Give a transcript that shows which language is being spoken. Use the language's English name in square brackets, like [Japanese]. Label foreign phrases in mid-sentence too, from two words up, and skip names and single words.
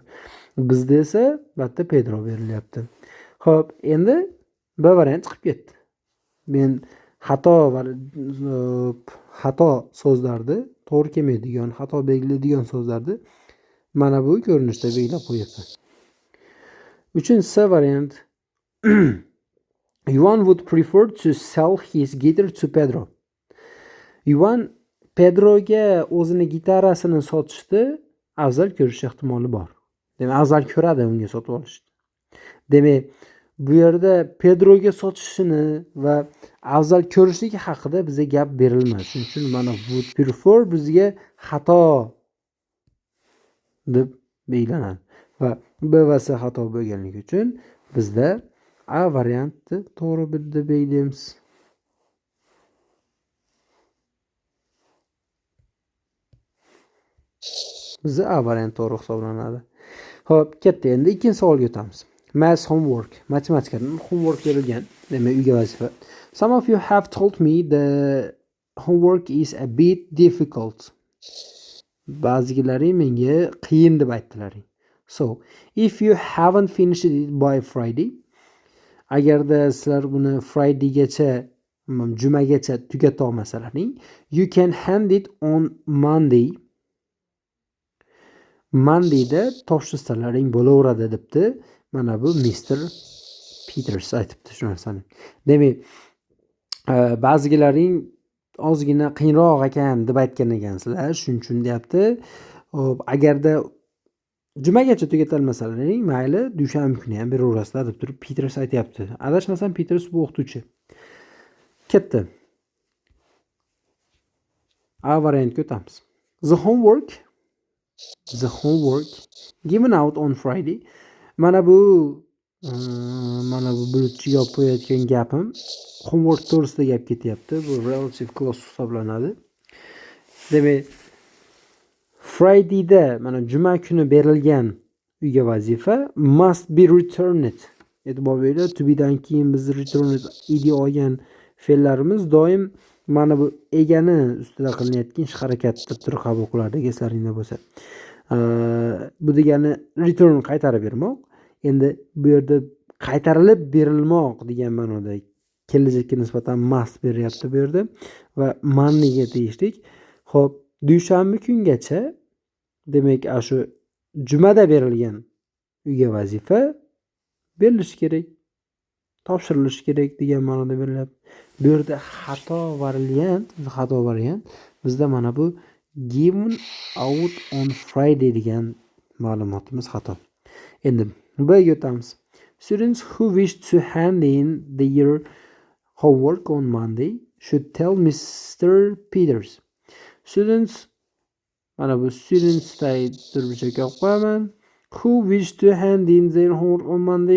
[Uzbek] Bizda esa bitta Pedro berilyapti. Xo'p, endi B variant chiqib ketdi. Men xato so'zlarni to'g'ri kelmaydigan, xato belgilaydigan so'zlarni mana bu ko'rinishda belgilab qo'yapman. Uchinchi variant. [English] Yuan would prefer to sell his guitar to Pedro. [Uzbek] Yuan Pedroga o'zini gitarasini sotishni afzal ko'rish ehtimoli bor. Demak, afzal ko'radi unga sotib olishni. Demak, bu yerda Pedroga sotishini va afzal ko'rishligi haqida bizga gap berilmadi. Shuning uchun mana [English] would prefer [Uzbek] bizga xato deb belgilanadi. Va B va C xato bo'lganligi uchun bizda A varianti to'g'ri deb belgilaymiz. Bizda A varianti to'g'ri hisoblanadi. Xo'p, ketdi. Endi ikkinchi savolga o'tamiz. [English] Math homework. [Uzbek] Matematikadan homework berilgan. Demak, uyga vazifa. [English] Some of you have told me the homework is a bit difficult. [Uzbek] Ba'zilari menga qiyin deb aytdilaring. [English] So, if you haven't finished it by Friday, [Uzbek] agarda sizlar buni Fridaygacha, jumagacha tugata olmasalaring, [English] you can hand it on Monday. [Uzbek] Mondayda topshirsanlaring bo'laveradi debdi. Mana bu Mr. Peters aytibdi shu narsani. Demak, ba'zilaring ozgina qiyinroq ekan deb aytgan ekansizlar, shuning uchun deyapti. Hop, agarda jumagacha tugatalmasalaring, mayli, dushanba kuni ham beraverasizlar deb turib Peters aytyapti. Adashmasam Peters bu o'qituvchi. Ketdi. A variantga o'tamiz. [English] The homework given out on Friday. [Uzbek] Mana bu bulutchi yopib qo'yayotgan gapim homework to'g'risida gap ketyapti. Bu [English] relative clause [Uzbek] hisoblanadi. Demak, Fridayda mana juma kuni berilgan uyga vazifa [English] must be returned. [Uzbek] E'tibor beringlar, [English] to be'dan [Uzbek] keyin biz returned id olgan fe'llarimiz doim mana bu egani ustida qilinayotgan ish harakat deb turib qabul qilardik, eslaringda bo'lsa. Bu degani return qaytarib bermoq. Endi bu yerda qaytarilib berilmoq degan ma'noda kelajakka nisbatan must beryapti bu yerda va moneyga tegishlik. Xo'p, dushanba kungacha, demak, shu jumada berilgan uyga vazifa berilishi kerak, topshirilishi kerak degan ma'noda berilyapti. Bu yerda xato variant bizda mana bu [English] given out on Friday [Uzbek] degan ma'lumotimiz xato. Endi B'ga o'tamiz. [English] Students who wish to hand in their homework on Monday should tell Mr. Peters. Students, [Uzbek] mana bu students turibcha qo'yaman. [English] Who wish to hand in their homework on Monday.